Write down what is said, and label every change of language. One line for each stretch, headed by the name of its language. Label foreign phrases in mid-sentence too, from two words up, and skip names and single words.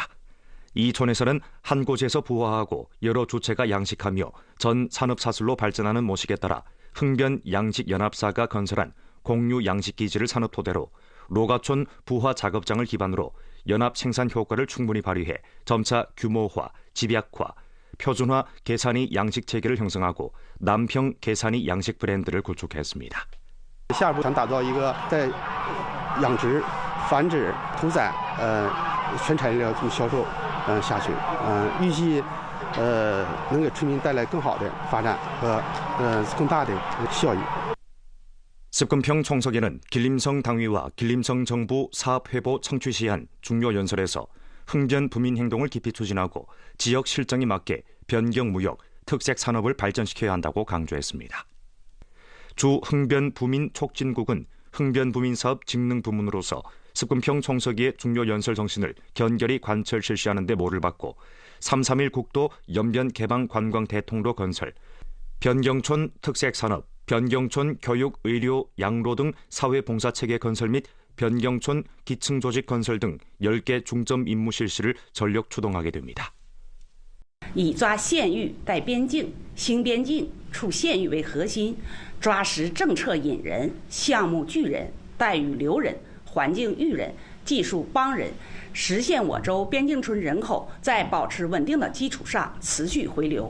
Korean: 이 촌에서는 한 곳에서 부화하고 여러 주체가 양식하며 전 산업사슬로 발전하는 모식에 따라 흥변 양식연합사가 건설한 공유 양식기지를 산업 토대로 로가촌 부화 작업장을 기반으로 연합 생산 효과를 충분히 발휘해 점차 규모화, 집약화, 표준화 계산이 양식 체계를 형성하고 남평 계산이 양식 브랜드를 구축했습니다.
Chinese: 下一步想打造一个在养殖、繁殖、屠宰、全产业链这么销售下去，预计能给村民带来更好的发展和更大的效益。
Korean: 습근평 총서기는 길림성 당위와 길림성 정부 사업회보 청취 시한 중요 연설에서 흥변 부민 행동을 깊이 추진하고 지역 실정에 맞게 변경 무역, 특색 산업을 발전시켜야 한다고 강조했습니다. 주 흥변 부민 촉진국은 흥변 부민 사업 직능 부문으로서 습근평 총서기의 중요 연설 정신을 견결히 관철 실시하는 데 모를 받고 3.3.1 국도 연변 개방 관광 대통로 건설, 변경촌 특색 산업, 변경촌 교육, 의료, 양로 등 사회봉사체계 건설 및 변경촌 기층조직 건설 등 10개 중점 임무 실시를 전력 추동하게 됩니다.
Chinese: 以抓县域带边境、新边境、处县域为核心，抓实政策引人、项目聚人、待遇留人、环境育人、技术帮人，实现我州边境村人口在保持稳定的基础上持续回流。